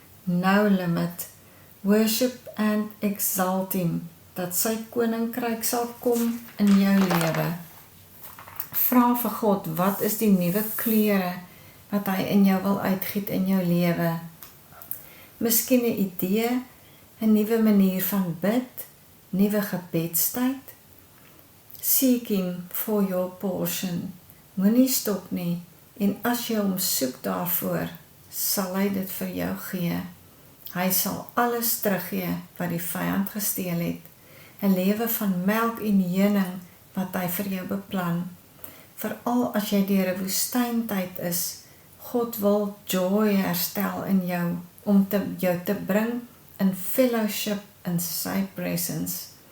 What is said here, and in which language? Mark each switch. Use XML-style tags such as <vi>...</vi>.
<en>No limit. Worship and exalt him,</en> <af>dat sy koninkryk sal kom in jou lewe. Vra vir God, wat is die nuwe kleure wat hy in jou wil uitgiet in jou lewe? Miskien 'n idee, 'n nuwe manier van bid, nuwe gebedstyd.</af> <en>Seek him for your portion.</en> <af>Moenie stop nie, en as jy hom soek daarvoor, sal hy dit vir jou gee. Hy sal alles teruggee wat die vyand gesteel het. 'n lewe van melk en honing wat hy vir jou beplan. Veral as jy deur 'n woestyntyd is, God wil joy herstel in jou, om jou te bring in fellowship in sy presence.</af>